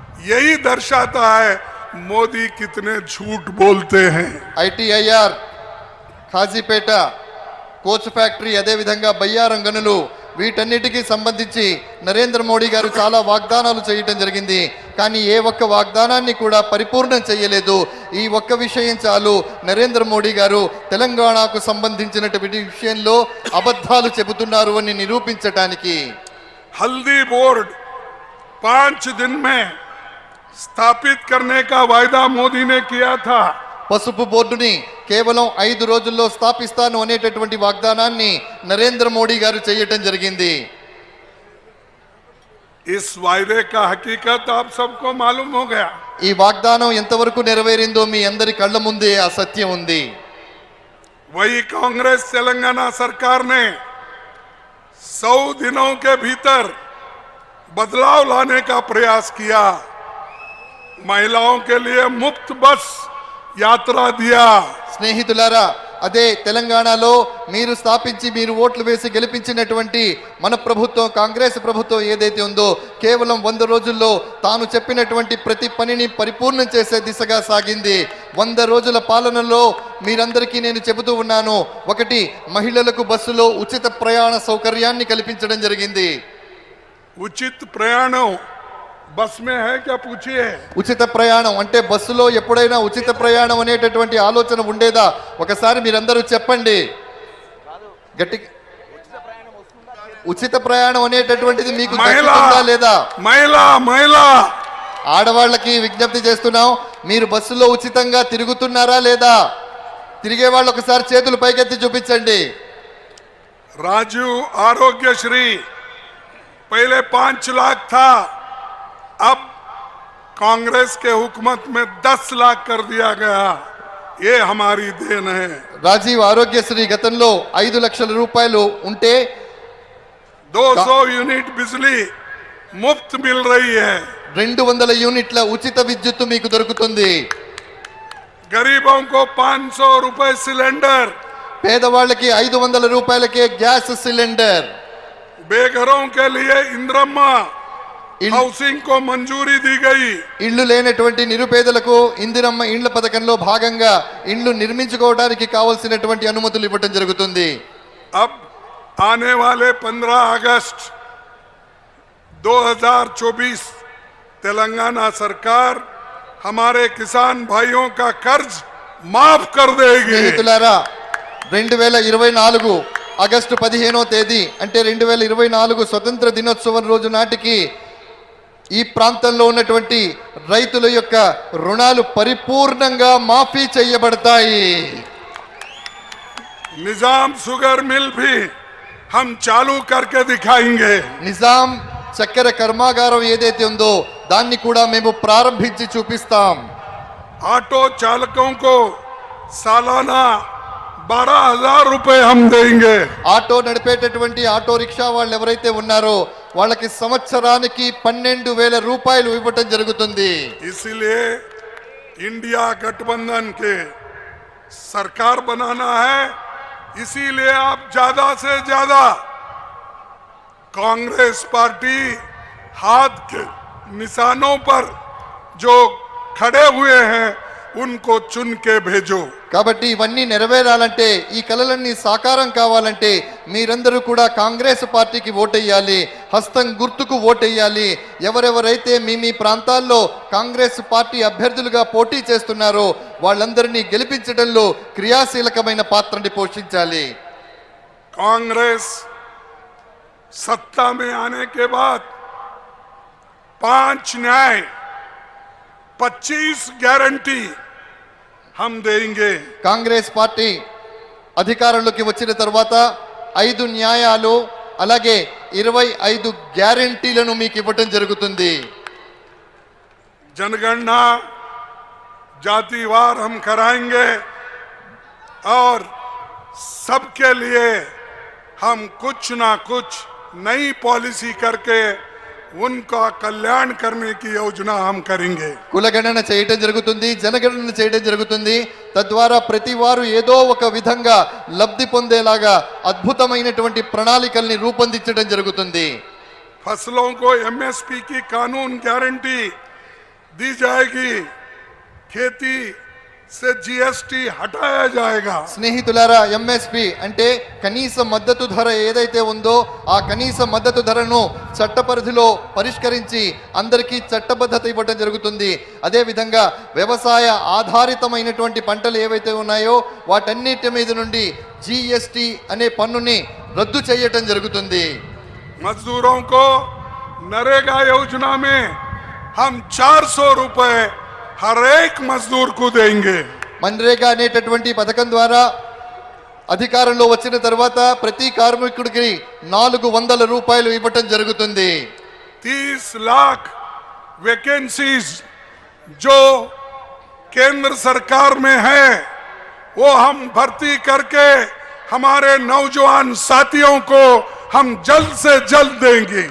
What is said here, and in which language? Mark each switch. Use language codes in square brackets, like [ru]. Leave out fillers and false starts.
[hi] यही दर्शाता है मोदी कितने झूठ बोलते हैं। [te] ITIR, ఖాజీపేట కోచ్ ఫ్యాక్టరీ, అదే విధంగా బయ్యారం గనులు, వీటన్నిటికీ సంబంధించి నరేంద్ర మోడీ గారు చాలా వాగ్దానాలు చేయటం జరిగింది, కానీ ఏ ఒక్క వాగ్దానాన్ని కూడా పరిపూర్ణం చేయలేదు। ఈ ఒక్క విషయం చాలు నరేంద్ర మోడీ గారు తెలంగాణకు సంబంధించినటువంటి విషయంలో అబద్ధాలు చెబుతున్నారు అని నిరూపించడానికి। [hi] हल्दी बोर्ड 5 दिन में स्थापित करने का वायदा मोदी ने किया था। [te] పసుపు బోర్డుని కేవలం 5 రోజుల్లో స్థాపిస్తాను అనేటటువంటి వాగ్దానాన్ని నరేంద్ర మోడీ గారు చేయటం జరిగింది। [hi] इस वायदे का हकीकत आप सबको मालूम हो गया। [te] ఈ వాగ్దానం ఎంతవరకు నెరవేరిందో మీ అందరి కళ్ళ ముందే ఆ సత్యం ఉంది। [hi] वही कांग्रेस तेलंगाना सरकार ने 100 दिनों के भीतर बदलाव लाने का प्रयास किया। महिलाओं के लिए मुफ्त बस यात्रा दिया। [te] స్నేహితులారా, అదే తెలంగాణలో మీరు స్థాపించి మీరు ఓట్లు వేసి గెలిపించినటువంటి మన ప్రభుత్వం, కాంగ్రెస్ ప్రభుత్వం ఏదైతే ఉందో, కేవలం 100 రోజుల్లో తాను చెప్పినటువంటి ప్రతి పనిని పరిపూర్ణం చేసే దిశగా సాగింది। 100 రోజుల పాలనలో మీరందరికీ నేను చెబుతూ ఉన్నాను, ఒకటి, మహిళలకు బస్సులో ఉచిత ప్రయాణ సౌకర్యాన్ని కల్పించడం జరిగింది। उचित प्रयाणों बस में है क्या पूछिए। ఉచిత ప్రయాణం అంటే బస్సులో ఎప్పుడైనా ఉచిత ప్రయాణం అనేటటువంటి ఆలోచన ఉండేదా? ఒకసారి మీరందరూ చెప్పండి గట్టి। ఉచిత ప్రయాణం అనేటటువంటిది మీకు దక్కుతుందా లేదా? మహిళా ఆడవాళ్ళకి విజ్ఞప్తి చేస్తున్నాం, మీరు బస్సులో ఉచితంగా తిరుగుతున్నారా లేదా? తిరిగే వాళ్ళు ఒకసారి చేతులు పైకెత్తి చూపించండి। [hi] राजीव आरोग्यश्री पहले 5 लाख था, अब कांग्रेस के हुकूमत में 10 लाख कर दिया गया। ये हमारी देन है। [te] రాజీవ్ ఆరోగ్యశ్రీ గతంలో 5 లక్షల రూపాయలు ఉంటే [hi] 200 यूनिट बिजली मुफ्त मिल रही है। [te] 200 యూనిట్ల ఉచిత విద్యుత్తు మీకు దొరుకుతుంది। [hi] गरीबों को 500 रुपए सिलेंडर, [te] పేదవాళ్ళకి 500 రూపాయలకే గ్యాస్ సిలిండర్। [hi] बेघरों के लिए इंदिरम्मा हाउसिंग को मंजूरी दी गई। [te] ఇళ్ళు లేనటువంటి నిరుపేదలకు ఇందిరమ్మ ఇండ్ల పథకంలో భాగంగా ఇండ్లు నిర్మించుకోవడానికి కావాల్సినటువంటి అనుమతులు ఇవ్వడం జరుగుతుంది। [hi] अब आने वाले 15 अगस्त 2024 तेलंगाना सरकार हमारे किसान भाइयों का कर्ज माफ कर देगी। [te] స్నేహితులారా, 2024 ఆగస్టు 15వ తేదీ అంటే 2024 స్వతంత్ర దినోత్సవం రోజు నాటికి ఈ ప్రాంతంలో ఉన్నటువంటి రైతుల యొక్క రుణాలు పరిపూర్ణంగా మాఫీ చేయబడతాయి। [hi] निजाम शुगर मिल भी हम चालू करके दिखाएंगे। [te] నిజాం చక్కెర కర్మాగారం ఏదైతే ఉందో దాన్ని కూడా మేము ప్రారంభించి చూపిస్తాం। [hi] ऑटो चालकों को सालाना 12,000 रुपए हम देंगे। [te] ఆటో నడిపేటటువంటి ఆటో రిక్షా వాళ్ళు ఎవరైతే ఉన్నారో వాళ్ళకి సంవత్సరానికి 12,000 రూపాయలు ఇవ్వటం జరుగుతుంది. [hi] इसीलिए इंडिया गठबंधन के सरकार बनाना है, इसीलिए आप ज्यादा से ज्यादा कांग्रेस पार्टी हाथ के निशानों पर जो खड़े हुए हैं उनको चुन के भेजो. [te] కాబట్టి ఇవన్నీ నెరవేరాలంటే ఈ కలలన్నీ సాకారం కావాలంటే మీరందరూ కూడా కాంగ్రెస్ పార్టీకి ఓటేయాలి, హస్తం గుర్తుకు ఓటేయాలి. ఎవరెవరైతే మీ ప్రాంతాల్లో కాంగ్రెస్ పార్టీ అభ్యర్థులుగా పోటీ చేస్తున్నారో వాళ్ళందరినీ గెలిపించడంలో క్రియాశీలకమైన పాత్రని పోషించాలి. [hi] कांग्रेस सत्ता में आने के बाद 5 न्याय 25 गारंटी हम देंगे. [te] కాంగ్రెస్ పార్టీ అధికారంలోకి వచ్చిన తర్వాత 5 న్యాయాలు అలాగే 25 గ్యారెంటీలను మీకు ఇవ్వటం జరుగుతుంది. [hi] जनगणना जातिवार हम कराएंगे और सबके लिए हम कुछ ना कुछ नई पॉलिसी करके उनका कल्याण करने की योजना हम करेंगे. [te] కులగణన చేయటం జరుగుతుంది, జనగణన చేయటం జరుగుతుంది. తద్వారా ప్రతి వారు ఏదో ఒక విధంగా లబ్ధి పొందేలాగా అద్భుతమైనటువంటి ప్రణాళికల్ని రూపొందించడం జరుగుతుంది. [hi] फसलों को एमएसपी की कानून गारंटी दी जाएगी. खेती से जीएसटी हटाया जाएगा. [te] స్నేహితులారా, ఎంఎస్పి అంటే కనీస మద్దతు ధర ఏదైతే ఉందో ఆ కనీస మద్దతు ధరను చట్ట పరిధిలో పరిష్కరించి అందరికీ చట్టబద్ధత ఇవ్వడం జరుగుతుంది. అదే విధంగా వ్యవసాయ ఆధారితమైనటువంటి పంటలు ఏవైతే ఉన్నాయో వాటన్నిటి మీద నుండి జిఎస్టి అనే పన్నుని రద్దు చేయటం జరుగుతుంది. [hi] मजदूरों को नरेगा योजना में हम 400 रुपए हर एक मजदूर को देंगे. [te] మన్రేగా అనేటటువంటి పథకం ద్వారా అధికారంలో వచ్చిన తర్వాత ప్రతి కార్మికుడికి 400 రూపాయలు ఇవ్వటం జరుగుతుంది. [hi] 30 लाख वैकेंसीज जो केंद्र सरकार में है वो हम भर्ती करके हमारे नौजवान साथियों को हम जल्द से जल्द देंगे.